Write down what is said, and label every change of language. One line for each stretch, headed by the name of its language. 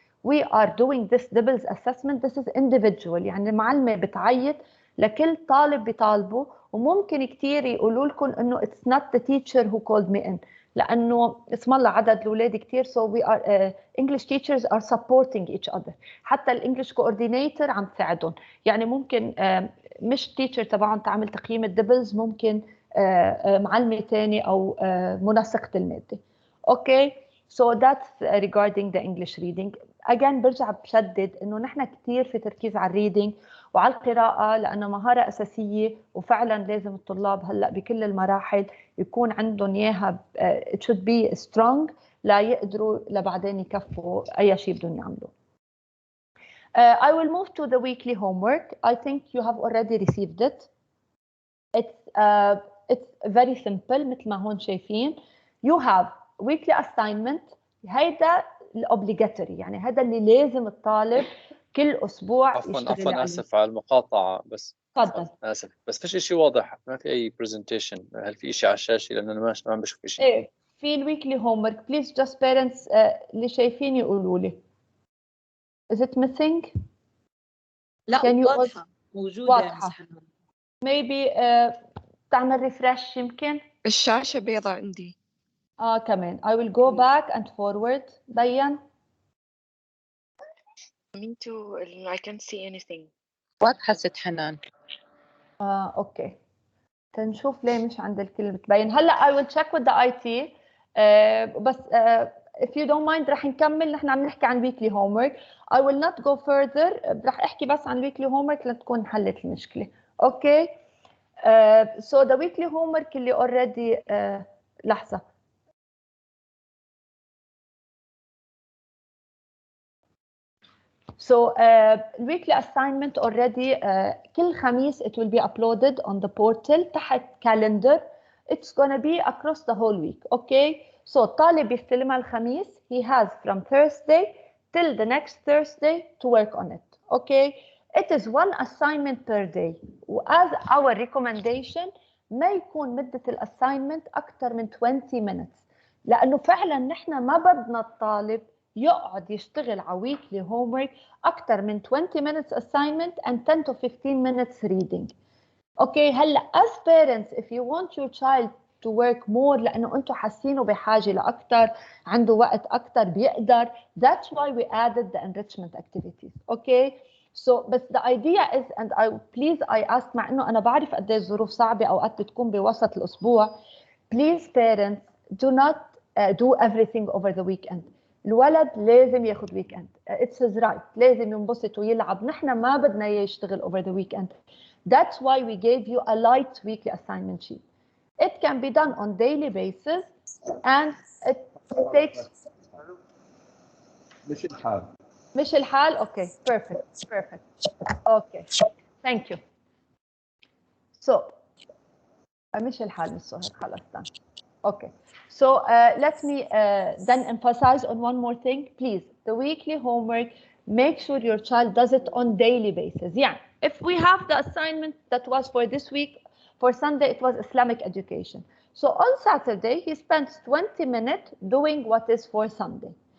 English: We are doing this DIBELS assessment. This is individual.
Arabic: يعني المعلمة بتعيط لكل طالب بطالبه، وممكن كتير يقولوا لكم إنه
English: it's not the teacher who called me in،
Arabic: لأنه اسم الله عدد الأولاد كتير.
English: so we are English teachers are supporting each other.
Arabic: حتى الانجليش كوردينيتور عم تساعدهم. يعني ممكن مش تيتشر تبعهم تعمل تقييم الدبلز، ممكن معلمة تاني أو منسقة المادة.
English: Okay. so that's regarding the English reading.
Arabic: again برجع بشدد إنه نحن كتير في تركيز على الريدينج وعلى القراءة لأنها مهارة أساسية، وفعلا لازم الطلاب هلأ بكل المراحل يكون عندهم إياها
English: it should be strong
Arabic: لا يقدروا لبعدين يكفوا أي شيء بدهم يعملوه.
English: I will move to the weekly homework. I think you have already received it. It's very simple
Arabic: مثل ما هون شايفين.
English: You have weekly assignment.
Arabic: هيدا obligatory، يعني هذا اللي لازم الطالب كل أسبوع يشتغل عليه. عفوا آسف على المقاطعة، بس تفضل. آسف بس فيش شيء واضح، ما في أي presentation. هل في شيء على الشاشة؟ لأن أنا ما عم بشوف شيء. إيه في الويكلي homework.
English: please just parents
Arabic: اللي شايفين يقولوا لي.
English: Is it missing؟
Arabic: لا واضحة موجودة. واضحة. maybe تعمل ريفرش يمكن. الشاشة بيضاء عندي. كمان.
English: I will go back and forward. Dayan? Me too. I can't see anything.
Arabic: واضحة ست حنان.
English: Okay.
Arabic: تنشوف ليه مش عند الكل بتبين.
English: هلا I will check with the IT. بس if you don't mind
Arabic: رح نكمل. نحن عم نحكي عن
English: weekly homework. I will not go further.
Arabic: رح احكي بس عن
English: weekly homework
Arabic: لتكون حلت المشكلة.
English: Okay. So the weekly homework اللي already لحظة. So weekly assignment already
Arabic: كل خميس
English: it will be uploaded on the portal تحت calendar. It's gonna be across the whole week. Okay.
Arabic: So الطالب يستلمها الخميس.
English: He has from Thursday till the next Thursday to work on it. Okay. It is one assignment per day. As our recommendation
Arabic: ما يكون مدة الassignment أكثر من
English: 20 minutes.
Arabic: لأنه فعلا نحن ما بدنا الطالب يقعد يشتغل على
English: weekly homework
Arabic: أكثر من
English: 20 minutes assignment and 10 to 15 minutes reading. Okay. هلا as parents if you want your child to work more
Arabic: لأنه أنتم حاسينه بحاجة لأكثر عنده وقت أكثر بيقدر
English: that's why we added the enrichment activities. Okay.
Arabic: So بس
English: the idea is and I ask
Arabic: مع إنه أنا بعرف قد إيه الظروف صعبة أوقات بتكون بوسط الأسبوع.
English: Please parents do not do everything over the weekend.
Arabic: الولد لازم ياخد ويك
English: it's his right.
Arabic: لازم ينبسط ويلعب. نحن ما بدنا اياه يشتغل
English: over the weekend. That's why we gave you a light weekly assignment sheet. It can be done on daily basis and it takes
Arabic: مش الحال.
English: Okay. Perfect. Okay. Thank you.
Arabic: So مش الحال مش سهل خلاص.
English: Okay. So let me then emphasize on one more thing. Please, the weekly homework, make sure your child does it on daily basis. Yeah, if we have the assignment that was for this week, for Sunday, it was Islamic education. So on Saturday, he spends 20 minutes doing what is for Sunday.